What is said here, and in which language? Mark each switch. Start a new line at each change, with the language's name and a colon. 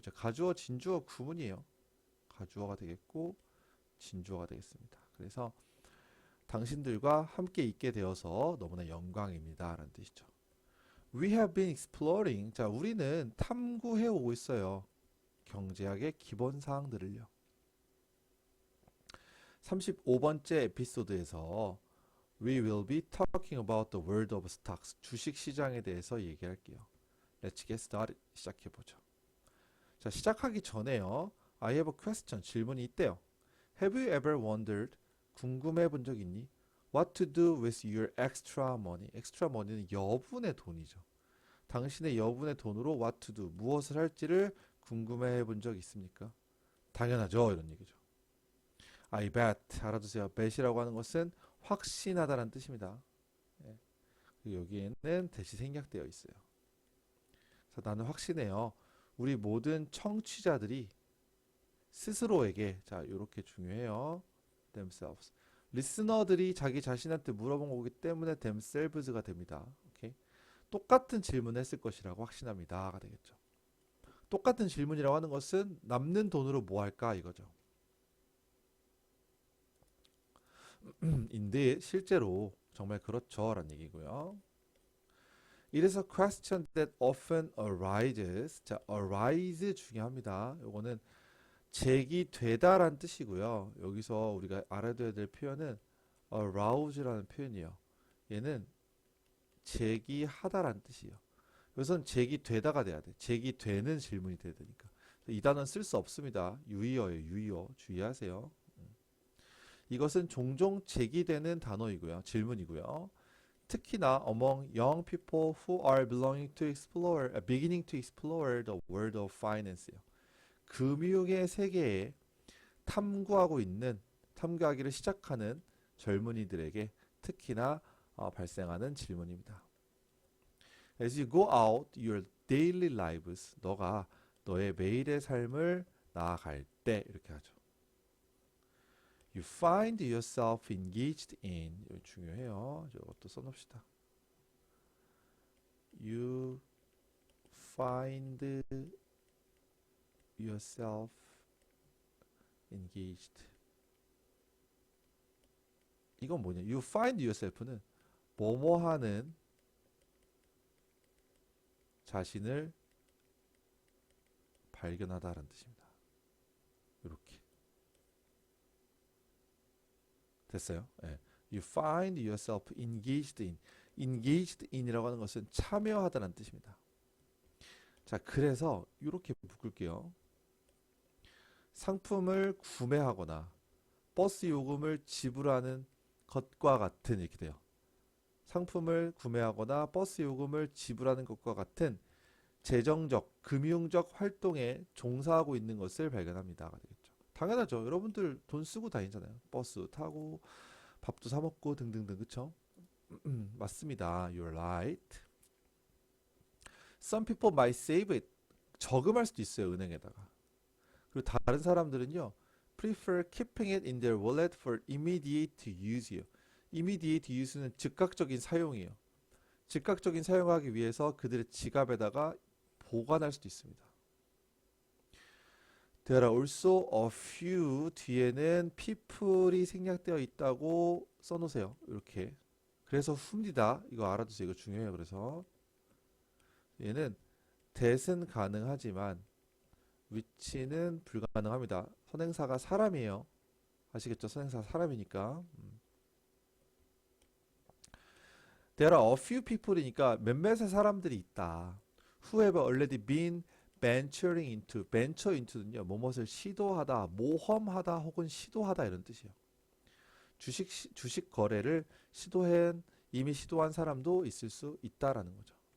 Korean: 자, 가주어, 진주어 구문이에요. 가주어가 되겠고 진주어가 되겠습니다. 그래서 당신들과 함께 있게 되어서 너무나 영광입니다. 라는 뜻이죠.
English: We have been exploring.
Korean: 자, 우리는 탐구해 오고 있어요. 경제학의 기본 사항들을요. 35번째 에피소드에서
English: We will be talking about the world of stocks.
Korean: 주식 시장에 대해서 얘기할게요.
English: Let's get started.
Korean: 시작해 보죠. 자, 시작하기 전에요.
English: I have a question.
Korean: 질문이 있대요.
English: Have you ever wondered?
Korean: 궁금해 본 적 있니?
English: What to do with your extra money?
Korean: extra money는 여분의 돈이죠. 당신의 여분의 돈으로
English: what to do,
Korean: 무엇을 할지를 궁금해 본 적 있습니까? 당연하죠. 이런 얘기죠.
English: I bet,
Korean: 알아두세요. bet이라고 하는 것은 확신하다라는 뜻입니다. 예. 여기에는 대시 생략되어 있어요. 그래서 나는 확신해요. 우리 모든 청취자들이 스스로에게, 자, 이렇게 중요해요.
English: themselves.
Korean: 리스너들이 자기 자신한테 물어본 거기 때문에 themselves가 됩니다. 오케이? 똑같은 질문을 했을 것이라고 확신합니다가 되겠죠. 똑같은 질문이라고 하는 것은 남는 돈으로 뭐 할까 이거죠. 인데 실제로 정말 그렇죠 라는 얘기고요.
English: It is a question that often arises.
Korean: 자, arise 중요합니다. 요거는 제기되다라는 뜻이고요. 여기서 우리가 알아둬야 될 표현은 arouse라는 표현이에요. 얘는 제기하다라는 뜻이에요. 여기서는 제기되다가 돼야 돼. 제기되는 질문이 돼야 되니까. 이 단어는 쓸 수 없습니다. 유의어예요. 유의어. 주의하세요. 이것은 종종 제기되는 단어이고요. 질문이고요. 특히나
English: among young people who are beginning to explore the world of finance요.
Korean: 금융의 세계에 탐구하기를 시작하는 젊은이들에게 특히나 발생하는 질문입니다.
English: As you go out your daily lives,
Korean: 너가 너의 매일의 삶을 나아갈 때 이렇게 하죠.
English: You find yourself engaged in.
Korean: 이거 중요해요. 이것도 써놓읍시다.
English: You find yourself engaged.
Korean: 이건 뭐냐?
English: You find yourself
Korean: 는 뭐뭐 하는 자신을 발견하다라는 뜻입니다. 이렇게 됐어요? 네.
English: You find yourself engaged in.
Korean: engaged in이라고 하는 것은 참여하다라는 뜻입니다. 자, 그래서 이렇게 묶을게요. 상품을 구매하거나 버스 요금을 지불하는 것과 같은 이렇게 돼요. 상품을 구매하거나 버스 요금을 지불하는 것과 같은 재정적, 금융적 활동에 종사하고 있는 것을 발견합니다가 되겠죠. 당연하죠. 여러분들 돈 쓰고 다니잖아요. 버스 타고 밥도 사 먹고 등등등. 그쵸? 맞습니다.
English: You're right. Some people might save it.
Korean: 저금할 수도 있어요. 은행에다가. 그리고 다른 사람들은요.
English: prefer keeping it in their wallet for immediate use요.
Korean: immediate use는 즉각적인 사용이에요. 즉각적인 사용하기 위해서 그들의 지갑에다가 보관할 수도 있습니다.
English: There are also a few
Korean: 뒤에는 people이 생략되어 있다고 써놓으세요. 이렇게. 그래서 whom이다. 이거 알아두세요. 이거 중요해요. 그래서 얘는 that은 가능하지만 which는 불가능합니다. 선행사가 사람이에요. 아시겠죠? 선행사 사람이니까.
English: There are a few people
Korean: 이니까 몇몇의 사람들이 있다.
English: Who have already been venturing into. venture into는요.
Korean: 뭐뭇을 시도하다, 모험하다 혹은 시도하다 이런 뜻이에요. 주식 거래를 이미 시도한 사람도 있을 수 있다라는 거죠.